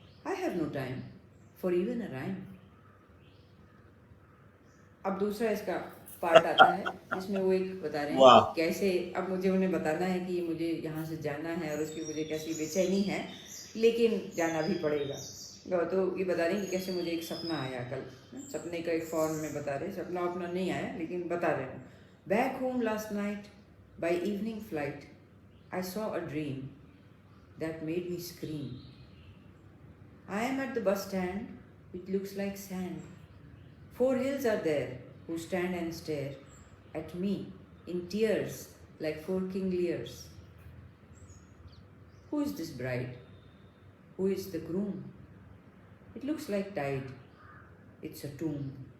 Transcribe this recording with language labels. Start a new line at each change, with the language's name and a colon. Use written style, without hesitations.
English: I have no time for even a rhyme.
Hindi: अब दूसरा इसका पार्ट आता है जिसमें वो एक बता रहे हैं कि कैसे अब मुझे उन्हें बताना है कि मुझे यहाँ से जाना है और उसकी मुझे कैसी बेचैनी है, लेकिन जाना भी पड़ेगा। तो ये बता रहे हैं कि कैसे मुझे एक सपना आया कल, सपने का एक फॉर्म में बता रहे, सपना अपना नहीं आया लेकिन बता रहे हैं।
English: Back home last night by evening flight I saw a dream that made me scream. I am at the bus stand which looks like sand. 4 hills are there who stand and stare at me in tears like 4 King Lears. Who is this bride? Who is the groom? It looks like tide. It's a tomb.